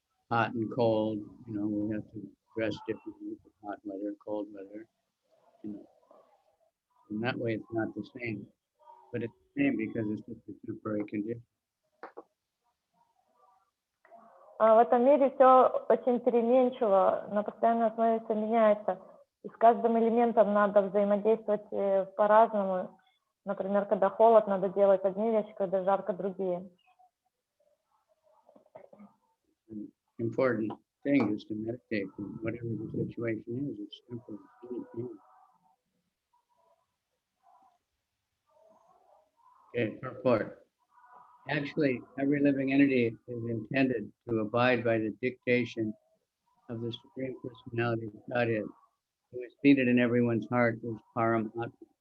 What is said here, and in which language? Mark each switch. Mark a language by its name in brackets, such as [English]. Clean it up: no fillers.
[English] Hot and cold. We have to dress differently for hot weather, cold weather. And that way, it's not the same. But it's the same because it's just a temporary condition. [Russian] В этом мире все очень переменчиво, на постоянной основе все меняется. И с каждым элементом надо взаимодействовать по-разному. Например, когда холод, надо делать одни вещи, когда жарко другие. [English] An important thing is to meditate. Whatever the situation is, it's temporary. Okay, purport. Actually, every living entity is intended to abide by the dictation of the Supreme Personality of Godhead, who is seated in everyone's heart as Paramatma.